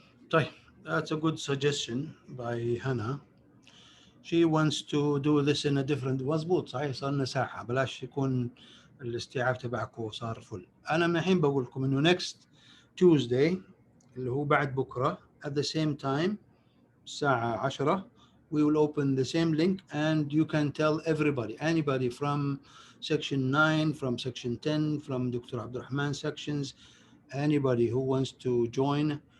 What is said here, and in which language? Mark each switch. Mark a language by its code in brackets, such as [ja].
[ar] طيب [en] that's a good suggestion by Hannah. She wants to do this in a different. [ar] مضبوط صحيح، صار لنا ساعة، بلاش يكون الاستيعاب تبعكم صار فل. أنا من الحين بقول لكم إنه [en] next Tuesday [ar] اللي هو بعد بكرة [en] at the same time [ar] الساعة 10 [en] we will open the same link and you can tell anybody from section 9, from section 10, from Dr. Abdurrahman sections, anybody who wants to join.